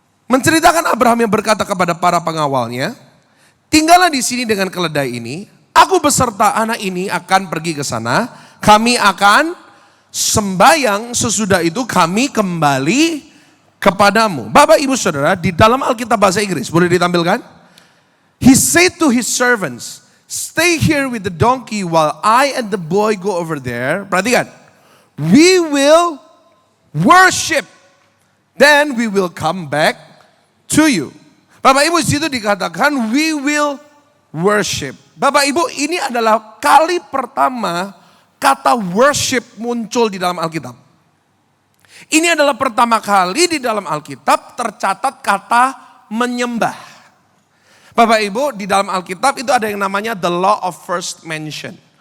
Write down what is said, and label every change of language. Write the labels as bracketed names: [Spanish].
[Indonesian] Menceritakan Abraham yang berkata kepada para pengawalnya, tinggallah di sini dengan keledai ini, aku beserta anak ini akan pergi ke sana, kami akan sembayang, sesudah itu kami kembali kepadamu. Bapak ibu saudara, di dalam Alkitab bahasa Inggris, boleh ditampilkan? [English] He said to his servants, stay here with the donkey while I and the boy go over there. [Indonesian] Perhatikan. [English] We will worship, then we will come back to you. [Indonesian] Bapak Ibu, situ dikatakan [English] we will worship. [Indonesian] Bapak Ibu, ini adalah kali pertama kata worship muncul di dalam Alkitab. Ini adalah pertama kali di dalam Alkitab tercatat kata menyembah. Bapak Ibu, di dalam Alkitab itu ada yang namanya [English] the law of first mention.